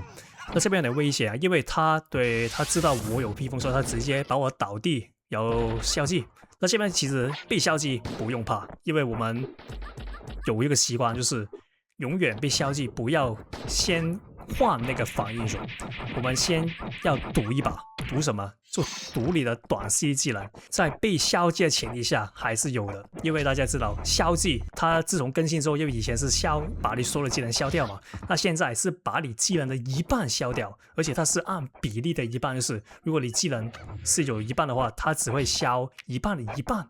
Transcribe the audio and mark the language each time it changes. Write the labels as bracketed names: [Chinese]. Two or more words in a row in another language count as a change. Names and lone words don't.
[Chinese] 那這邊有點危險啊，因為他知道我有披風，所以他直接把我倒地，然後消技。那這邊其實被消技不用怕，因為我們有一個習慣，就是永遠被消技不要先換那個反英雄，我們先要賭一把。賭什麼？就賭你的短 C 技能，在被消技的前提下還是有的，因為大家知道消技它自從更新之後，因為以前是把你所有的技能消掉嘛，那現在是把你技能的一半消掉，而且它是按比例的一半，就是如果你技能是有一半的話，它只會消一半的一半。